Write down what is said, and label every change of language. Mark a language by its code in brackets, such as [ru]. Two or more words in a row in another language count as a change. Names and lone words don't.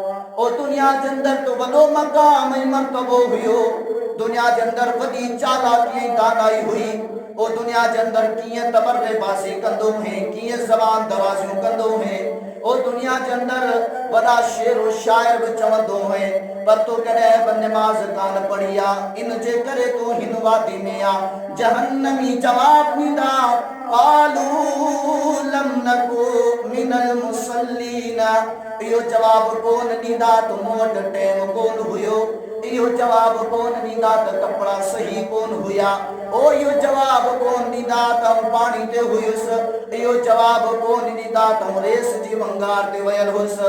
[sd] ओ दुनिया जे अंदरि तो वॾो मक़ाम ऐं मर्तबो हुयो, दुनिया जे अंदरि वॾी चालाकी ऐं दानाई हुई। ओ दुनिया जे अंदरि कीअं तबर्रेबाज़ी कंदो है, कीअं ज़बान दराज़ियूं कंदो है। ओ दुनिया जे अंदरि वॾा शेर व शाइर बि चवंदो है, पर तो कॾहिं बि नमाज़ कान पढ़ी आहे, इन जे करे तो हिन वादी में आहे। जहन्नमी जवाब ॾींदा [ar] قالوا لم نك من المصلين, [sd] इहो जवाब कोन ॾींदा त मूं वटि टाइम कोन हुयो, इहो जवाब कोन ॾींदा त कपिड़ा सही कोन हुया, ओ इहो जवाब कोन ॾींदा त पाणी ते हुयुसि, इहो जवाब कोन ॾींदा त रेस जी वंगार ते वियल हुयुसि।